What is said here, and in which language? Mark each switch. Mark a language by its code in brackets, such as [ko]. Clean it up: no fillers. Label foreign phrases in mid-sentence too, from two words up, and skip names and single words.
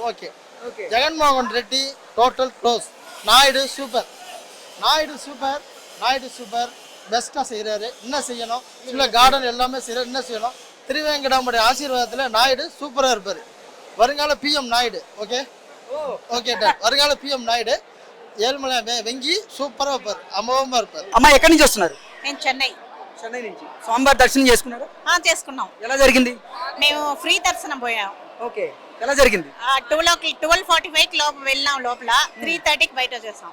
[ta] ஓகே, ஜெகன்மோகன் ரெட்டி [en] total close. [ta] நாயுடு சூப்பர், பெஸ்ட்டாக செய்கிறாரு. இன்னும் செய்யணும், இல்லை கார்டன் எல்லாமே செய்கிறார், இன்னும் செய்யணும். திருவேங்கடாமுடைய ஆசீர்வாதத்தில் நாயுடு சூப்பராக இருப்பார். வருங்கால பிஎம் நாயுடு. ஓகே, வருங்கால பிஎம் நாயுடு [te] ఏల్మల వెంగి సూపర్ అవుతారు, అమోఘంగా అవుతారు. అమ్మా ఎక్కడి నుంచి వస్తున్నారు? నేను చెన్నై నుంచి. స్వామివారి దర్శనం చేసుకున్నారు? చేసుకున్నాం. ఎలా జరిగింది? మేము ఫ్రీ దర్శనం పోయాం. ఓకే, ఎలా జరిగింది? 12:45 లోపు వెళ్ళాం, లోపల 3:30కి బయట వచ్చేసాం.